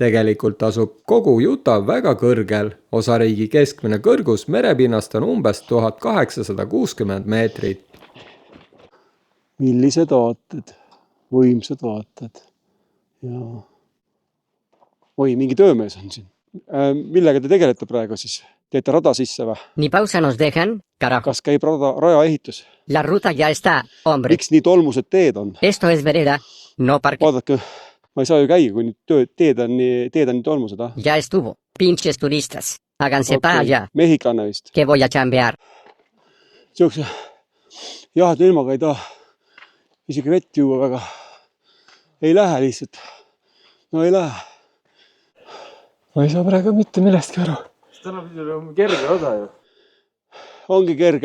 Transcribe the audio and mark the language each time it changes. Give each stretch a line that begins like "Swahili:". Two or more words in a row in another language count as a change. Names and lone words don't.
Estonian: tegelikult asub kogu Utah väga kõrgel, osariigi keskmine kõrgus merepinnast on umbes 1860 meetrit. millised vaated, võimsad vaated. Ja... Oi, mingi töömees on siin. Millega te tegelete praegu siis? Teete rada sisse või?
Spanish: Ni pausa nos dejan, carajo.
Estonian: Kas käib raja ehitus?
Spanish: La ruta ya está, hombre.
Estonian: Miks nii tolmused teed on?
Spanish: Esto es vereda, no parque.
Estonian: Vaadake, ma ei saa ju käia, kui nüüd teed on nii tolmused.
Spanish: Ya estuvo, pinches turistas. Háganse para allá,
Estonian: Mehhiklane vist.
Spanish: que voy a chambear.
Estonian: Siukse jaheda ilmaga ei taha isegi vett juua väga. Ei lähe lihtsalt. No ei lähe. Ma ei saa praegu mitte millestki aru. Täna pidi olema kerge osa ju. Ongi kerge.